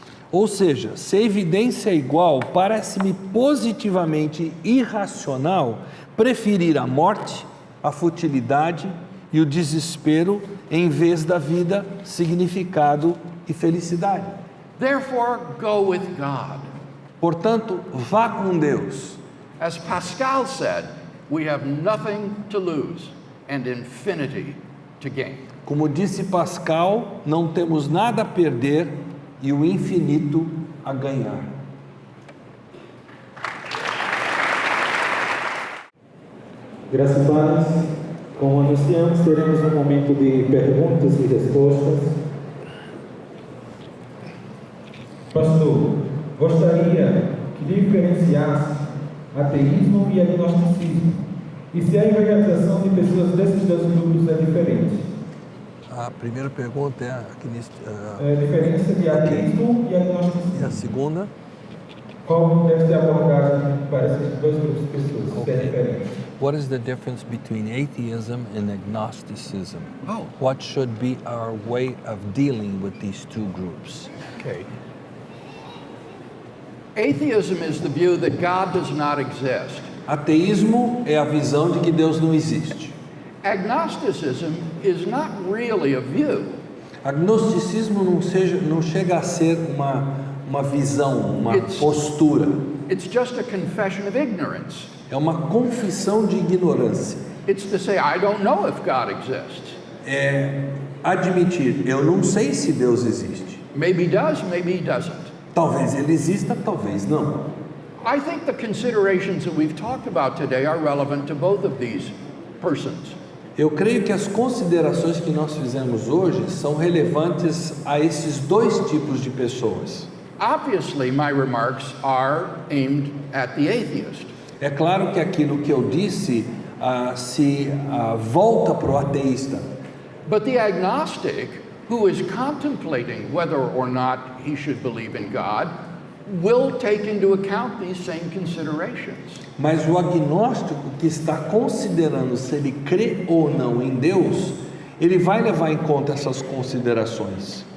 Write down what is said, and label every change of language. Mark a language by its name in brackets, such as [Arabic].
[Portuguese] Ou seja, se a evidência é igual, parece-me positivamente irracional preferir a morte, a futilidade e o desespero em vez da vida, significado e felicidade. [English] Therefore, go with God. [Portuguese] Portanto, vá com Deus. [English] As Pascal said, we have nothing to lose and infinity to gain. [Portuguese] Como disse Pascal, não temos nada a perder e o infinito a ganhar. Graças a Deus. Como anunciamos, teremos um momento de perguntas e respostas. Pastor, gostaria que diferenciasse ateísmo e agnosticismo. E se a evangelização de pessoas desses dois grupos é diferente? A primeira pergunta é A diferença de ateísmo e agnosticismo. e a segunda. Qual deve ser a abordagem para esses dois grupos de pessoas? Se é Ok. diferente. [English] What is the difference between atheism and agnosticism? Oh. What should be our way of dealing with these two groups? Okay. Atheism is the view that God does not exist. [Portuguese] Ateísmo é a visão de que Deus não existe. [English] Agnosticism is not really a view. [Portuguese] Agnosticismo não chega a ser uma visão, uma [English] It's- [Portuguese] postura. [English] It's just a confession of ignorance. [Portuguese] É uma confissão de ignorância. [English] It's to say, I don't know if God exists. [Portuguese] É admitir, eu não sei se Deus existe. [English] Maybe he does, maybe he doesn't. [Portuguese] Talvez ele exista, talvez não. [English] I think the considerations that we've talked about today are relevant to both of these persons. [Portuguese] Eu creio que as considerações que nós fizemos hoje são relevantes a esses dois tipos de pessoas. [English] Obviously, my remarks are aimed at the atheist. [Portuguese] É claro que aquilo que eu disse se volta para o ateísta, [English] But the agnostic, who is contemplating whether or not he should believe in God, will take into account these same considerations. [Portuguese] mas o agnóstico que está considerando se ele crê ou não em Deus, ele vai levar em conta essas considerações.